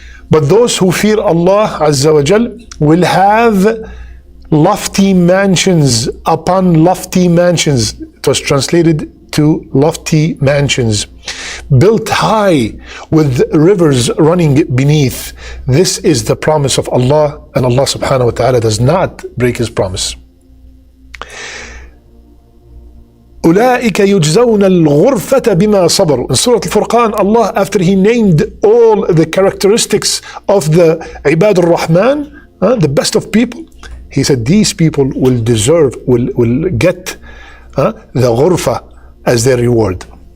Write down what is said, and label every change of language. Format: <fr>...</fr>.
<en>But those who fear Allah Azza wa Jal will have lofty mansions upon lofty mansions. It was translated to lofty mansions, built high with rivers running beneath. This is the promise of Allah, and Allah subhanahu wa ta'ala does not break his promise.</en> <ar>أولئك يجزون الغرفة بما صبروا.</ar> <en>In Surah Al-Furqan, Allah, after He named all the characteristics of the Ibad al-Rahman, the best of people, He said these people will deserve, will get the ghurfa as their reward.</en>